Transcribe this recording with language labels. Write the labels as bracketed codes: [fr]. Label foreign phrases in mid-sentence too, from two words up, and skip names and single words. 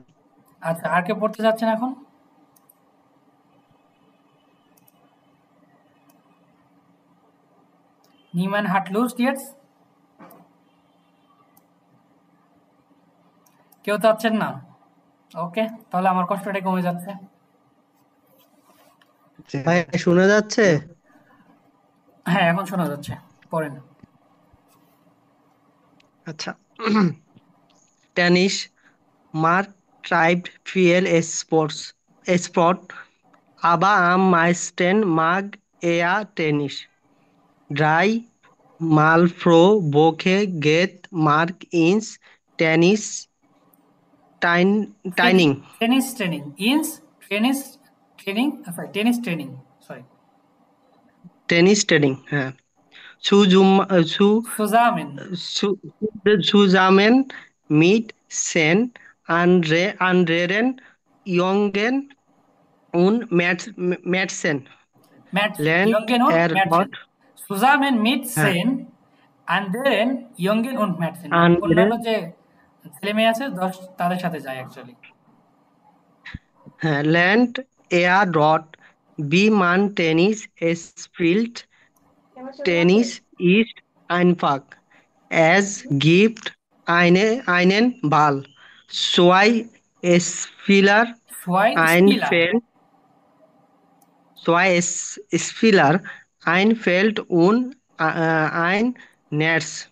[bn] আচ্ছা, আর কে পড়তে যাচ্ছেন এখন? নিমান হাটলুস ডিয়ার্স, কেউ চাচ্ছেন না? ওকে, তাহলে আমার কষ্টটা কমে যাচ্ছে। ভাই শোনা যাচ্ছে? হ্যাঁ, এখন শোনা যাচ্ছে, পড়েন। [de] আচ্ছা, টেনিস Mark treibt viel Sport, aber am meisten mag er Tennis. 3 Mal pro Woche geht Mark ins Training. Tennis Training ins Training সরি Tennis training, হ্যাঁ। Zusammen mit seinen anderen Jungen und Mädchen lernt er dort zusammen mit [bn] হ্যাঁ [de] seinen anderen Jungen und Mädchen, andere [bn] অন্যান্য যে ছেলে মেয়ে আছে তাদের সাথে যায় অ্যাকচুয়ালি। [de] lernt er dort, wie man Tennis spielt. Tennis ist einfach. Es gibt einen Ball, 2 Spieler, ein Feld und ein Netz.